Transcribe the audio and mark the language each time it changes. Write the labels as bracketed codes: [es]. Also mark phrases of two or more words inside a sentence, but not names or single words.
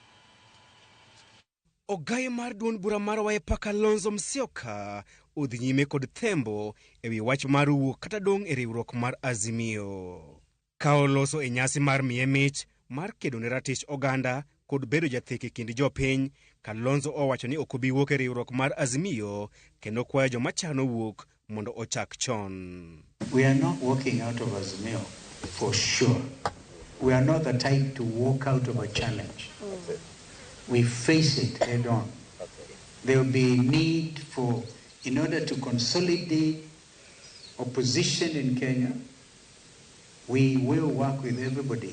[luo] Ogaye mar duond bura mar Wiper Kalonzo Musyoka odhi nyime kod thembo ewi wach mar wuok kata dong' e riwruok mar Azimio. Ka oloso e nyasi mar miye mich mar kedo ne ratich oganda kod bedo jathek e kind jopiny, Kalonzo owacho ni ok obi wuok e riwruok mar Azimio kendo kwayo joma chano wuok mondo ochak chon. [en] We are not walking out of Azimio for sure. We are not the type to walk out of a challenge. We face it head on. There will be need for, in order to consolidate opposition in Kenya, we will work with everybody.